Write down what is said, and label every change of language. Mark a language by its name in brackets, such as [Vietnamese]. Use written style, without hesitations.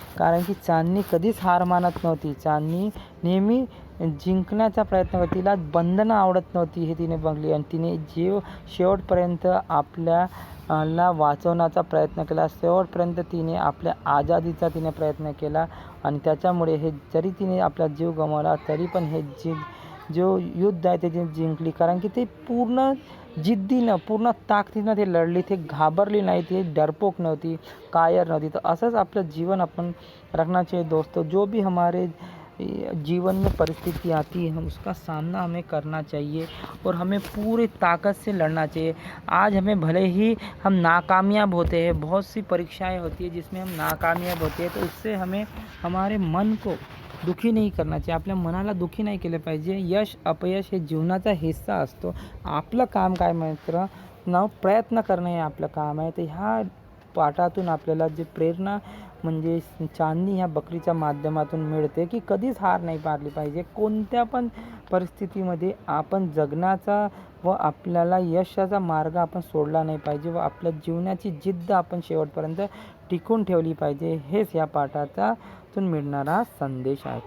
[Marathi] कारण की चांदनी कधीच हार मानत नव्हती, चांदनी नेहमी जिंकण्याचा प्रयत्न करते, तिला बंधनं आवडत नव्हती हे तिने बघली आणि तिने शेवटपर्यंत आपल्याला वाचवण्याचा प्रयत्न केला, शेवटपर्यंत तिने आपल्या आझादीचा प्रयत्न केला आणि त्याच्यामुळे हे जरी तिने आपला जीव गमावला तरी पण हे जो युद्ध आहे ते जिंकली। कारण की ते पूर्ण जिद्दीनं, पूर्ण ताकदीनं ते लढली, ते घाबरली नाही, ते डरपोक नव्हती, कायर नव्हती। तर असंच आपलं जीवन [Hindi] अपन रखना चाहिए दोस्तों। जो भी हमारे जीवन में परिस्थिति आती है हम उसका सामना हमें करना चाहिए और हमें पूरी ताकत से लड़ना चाहिए। आज हमें भले ही हम नाकामयाब होते हैं, बहुत सी परीक्षाएं होती है जिसमें हम नाकामयाब होते हैं, तो इससे हमें हमारे मन को दुखी नाही करना चाहिए, [Marathi] आपल्या मनाला दुखी नाही केलं पाहिजे। यश अपयश हे जीवनाचा हिस्सा असतो। आपलं काम काय मित्र ना, प्रयत्न करणे हे आपलं काम आहे। तर ह्या पाठातून आपल्याला जे प्रेरणा म्हणजे चांदनी ह्या बकरीच्या माध्यमातून मिळते की कधीच हार नाही मानली पाहिजे, कोणत्या पण परिस्थितीमध्ये आपण जगण्याचा व आपल्याला यशाचा मार्ग आपण सोडला नाही पाहिजे व आपल्या जीवनाची जिद्द आपण शेवटपर्यंत टिकून ठेवली पाहिजे, हेच या पाठातून मिळणारा संदेश आहे।